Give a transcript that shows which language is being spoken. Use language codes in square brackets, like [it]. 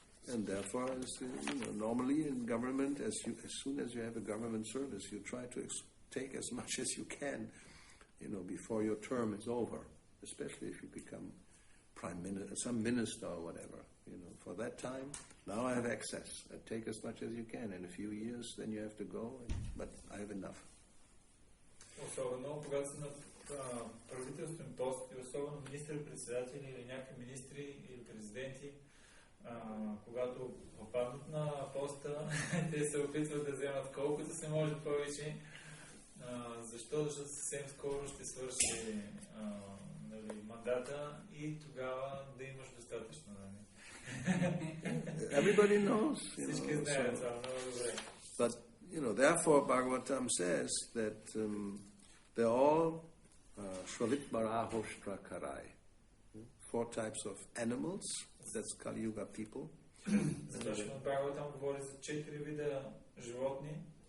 [en] And therefore, normally in government, as soon as you have a government service, you try to take as much as you can, before your term is over, especially if you become prime minister, some minister or whatever. For that time, Now I have access. Take as much as you can. In a few years, then you have to go. But I have enough. [bg] Особено когато са на правителствен пост и особено министър-председатели или някакви министри или президенти, когато попаднат на поста, те се опитват да вземат колкото се може повече. Защо? Защото съвсем скоро ще свърши мандата и тогава да имаш достатъчно. [en] Everybody knows. [bg] Всички знаят това много добре. [en] But, therefore Bhagavatam says that they're all Shravitbarahoshtra Karai. 4 types of animals, that's Kali Yuga people. [bg] Точно Бхагаватам говори за 4 вида животни.